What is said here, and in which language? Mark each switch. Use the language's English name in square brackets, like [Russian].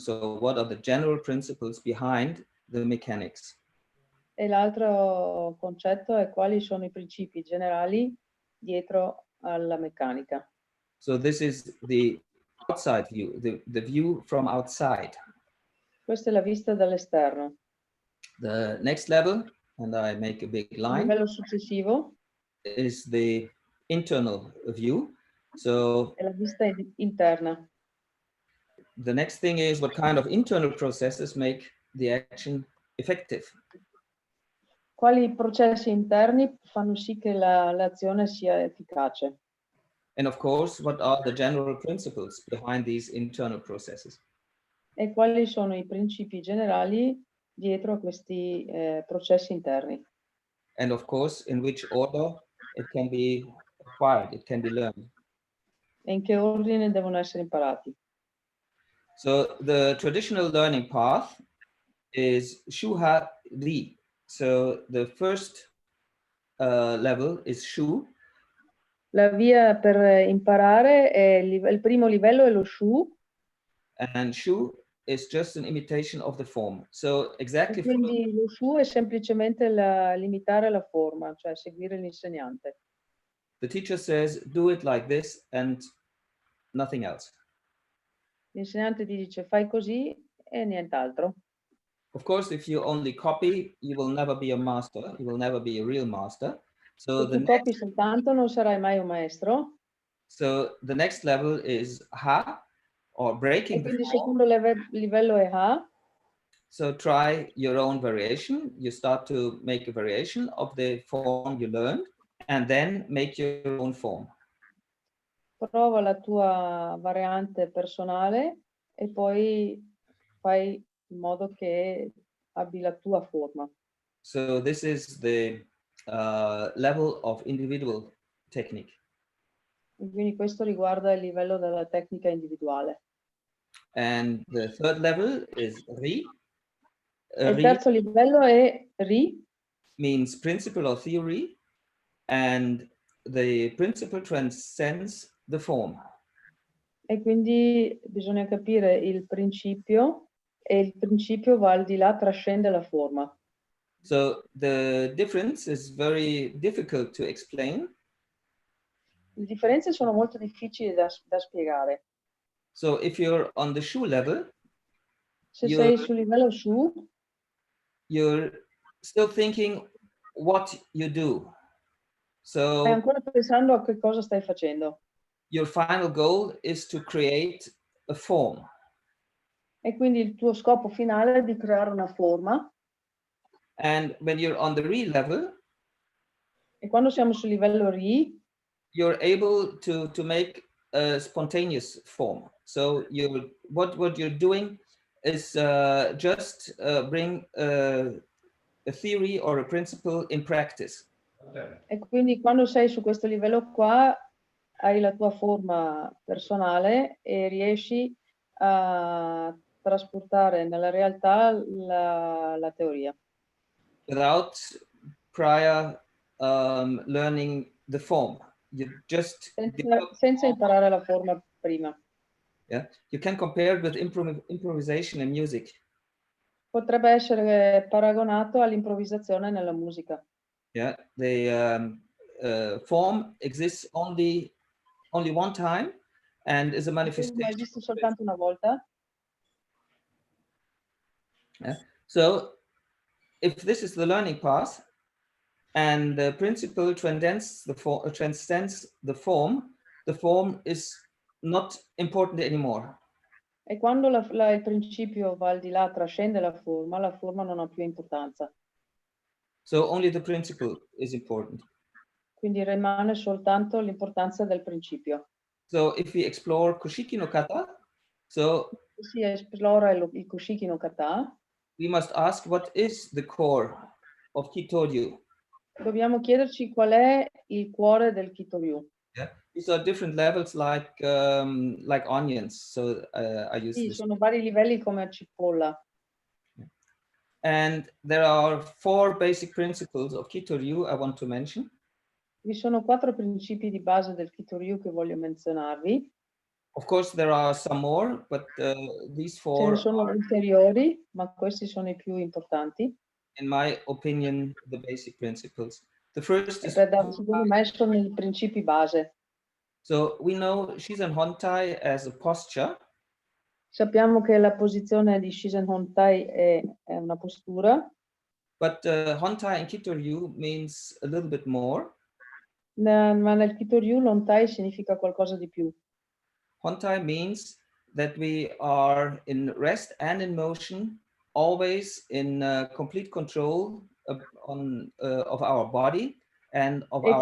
[English] So what are the general principles behind the mechanics? [Italian] E l'altro concetto è quali sono i principi generali dietro alla meccanica. [English] So this is the outside view, the view from outside. [Italian] Questa è la vista dall'esterno. [English] The next level, and I make a big line, [Italian] Il livello successivo [English] is the internal view. So [Italian] è la vista interna. [English] the next thing is what kind of internal processes make the action effective. [Italian] Quali processi interni fanno sì che l'azione sia efficace? [English] And of course, what are the general principles behind these internal processes? [Italian] E quali sono i principi generali dietro a questi processi interni? [English] And of course, in which order it can be acquired, it can be learned. [Italian] E in che ordine devono essere imparati? [English] So the traditional learning path is Shuha Ri. So the first level is Shu. [Italian] La via per imparare è il primo livello è lo Shu. [English] And Shu is just an imitation of the form. So exactly. [Italian] E quindi lo Shu è semplicemente limitare la forma, cioè seguire l'insegnante. [English] The teacher says, do it like this and nothing else. [Italian] L'insegnante ti dice fai così e nient'altro. [English] Of course, if you only copy, you will never be a master. You will never be a real master. So [Italian] Se tu copi soltanto non sarai mai un maestro. [English] So the next level is Ha, or breaking. [Italian] E quindi il secondo livello è Ha. [English] So try your own variation. You start to make a variation of the form you learned, and then make your own form. [Italian] Prova la tua variante personale e poi fai in modo che abbi la tua forma. [English] So this is the level of individual technique. [Italian] E quindi questo riguarda il livello della tecnica individuale. [English] And the third level is Ri. [Italian] Il terzo livello è Ri. [English] Means principle or theory, and the principle transcends the form. [Italian] E quindi bisogna capire il principio e il principio va al di là, trascende la forma. [English] So the difference is very difficult to explain. [Italian] Le differenze sono molto difficili da spiegare. [English] So if you're on the Shu level, [Italian] se sei sul livello Shu, [English] you're still thinking what you do. So [Italian] stai ancora pensando a che cosa stai facendo. [English] Your final goal is to create a form. [Italian] E quindi il tuo scopo finale è di creare una forma. [English] And when you're on the Ri level, [Italian] e quando siamo sul livello Ri, [English] you're able to make a spontaneous form. So what you're doing is just bring a theory or a principle in practice. [Italian] E quindi quando sei su questo livello qua, hai la tua forma personale e riesci a trasportare nella realtà la teoria. [English] Without prior learning the form. You just [Italian] senza imparare la forma prima. [English] Yeah, you can compare it with improvisation in music. [Italian] Potrebbe essere paragonato all'improvvisazione nella musica. [English] Yeah, the form exists only one time and is a manifestation. [Italian] Mai visto soltanto una volta. [English] Yeah. So if this is the learning path and the principle transcends the form is not important anymore. [Italian] E quando il principio va al di là, trascende la forma non ha più importanza. [English] So only the principle is important. [Italian] Quindi rimane soltanto l'importanza del principio. [English] So if we explore Koshiki no kata, so [Italian] si esplora il Koshiki no kata, [English] we must ask what is the core of Kitoryu. [Italian] Dobbiamo chiederci qual è il cuore del Kitoryu. [English] Yeah. These are different levels like onions. So I use [Italian] Sì, [English] this. [Italian] sono vari livelli come a cipolla. [English] And there are 4 basic principles of Kitoryu I want to mention. [Italian] Vi sono 4 principi di base del Kitoryu che voglio menzionarvi. [English] Of course, there are some more, but these 4 [Italian] Ce ne sono ulteriori, ma questi sono i più importanti. [English] In my opinion, the basic principles. The first is [Italian] secondo me sono i principi base. [English] So we know Shizen Hontai as a posture. [Italian] Sappiamo che la posizione di Shizen Hontai è una postura. [English] But Hontai in Kitoryu means a little bit more. [Italian] Ma nel Kitoryu l'Hontai significa qualcosa di più. [English] Hontai means that we are in rest and in motion, always in complete control of our body and of our.